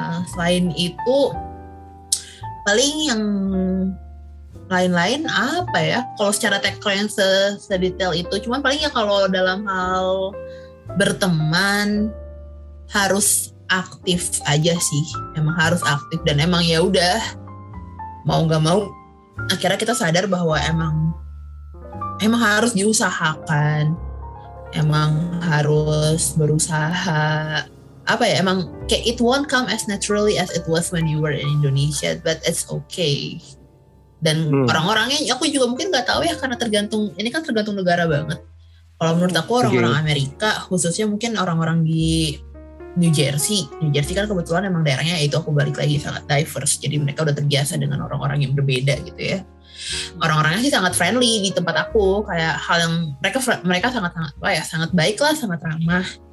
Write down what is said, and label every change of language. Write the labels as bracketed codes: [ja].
[id] Selain itu paling yang lain-lain apa ya, kalau secara tagline sedetail itu, cuman paling ya kalau dalam hal berteman harus aktif aja sih, emang harus aktif, dan emang ya udah mau nggak mau akhirnya kita sadar bahwa emang harus diusahakan, emang harus berusaha. Apa ya, emang kayak [en] it won't come as naturally as it was when you were in Indonesia, but it's okay. [id] Dan orang-orangnya aku juga mungkin nggak tahu ya, karena ini kan tergantung negara banget. Kalau menurut aku orang-orang Amerika, khususnya mungkin orang-orang di New Jersey kan kebetulan emang daerahnya itu, aku balik lagi, sangat diverse. Jadi mereka udah terbiasa dengan orang-orang yang berbeda gitu ya. Orang-orangnya sih sangat friendly di tempat aku, kayak hal yang mereka sangat baik lah, sangat ramah.